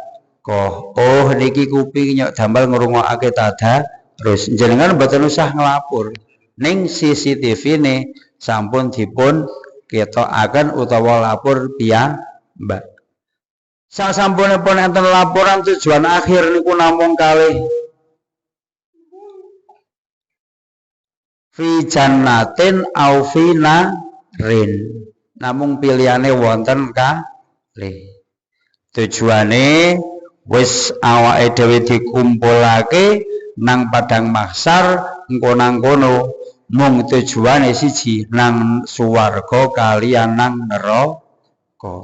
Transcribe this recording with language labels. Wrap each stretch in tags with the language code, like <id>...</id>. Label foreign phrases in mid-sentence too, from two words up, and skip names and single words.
<jv>Oh, niki kuping nyok damel ngrungokake terus jenengan mboten usah nglapor. Ning CCTV ne sampun dipun ketokaken utawa lapor piyambak. Sasampunipun enten laporan tujuan akhir niku namung kalih</jv> <ar>في جنة أو في نار.</ar> <jv>Namung pilihane wonten kalih. Tujuane wis awake dhewe dikumpulake nang Padang Mahsyar engko nang kono mung tujuane siji nang swarga kaliyan nang neraka.</jv>